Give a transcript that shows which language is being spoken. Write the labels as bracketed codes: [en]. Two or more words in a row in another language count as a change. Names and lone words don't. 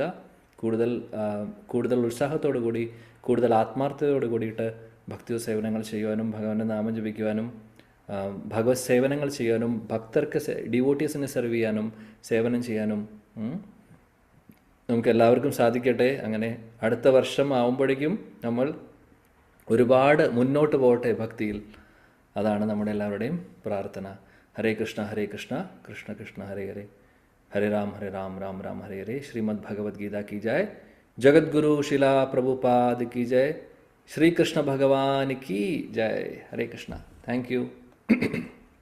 [ml] കൂടുതൽ ഉത്സാഹത്തോടു കൂടി, കൂടുതൽ ആത്മാർത്ഥതയോട് കൂടിയിട്ട് ഭക്തി സേവനങ്ങൾ ചെയ്യുവാനും ഭഗവാന്റെ നാമം ജപിക്കുവാനും ഭഗവത് സേവനങ്ങൾ ചെയ്യാനും ഭക്തർക്ക് ഡിവോട്ടീസിനെ സെർവ് ചെയ്യാനും സേവനം ചെയ്യാനും നമുക്ക് എല്ലാവർക്കും സാധിക്കട്ടെ. അങ്ങനെ അടുത്ത വർഷം ആവുമ്പോഴേക്കും നമ്മൾ ഒരുപാട് മുന്നോട്ട് പോകട്ടെ ഭക്തിയിൽ. അതാണ് നമ്മുടെ എല്ലാവരുടെയും പ്രാർത്ഥന. [sa] हरे कृष्ण हरे कृष्ण कृष्ण कृष्ण हरे हरे, हरे राम राम राम हरे हरे, [ml] ഹരേ രാം രാം രാം ഹരേ ഹരേ. [hi] ശ്രീമദ് ഭഗവത്ഗീത की जय, जगद्गुरु शिला प्रभुपाद की जय, श्री कृष्ण भगवान की जय. [sa] हरे कृष्णा. [en] thank you.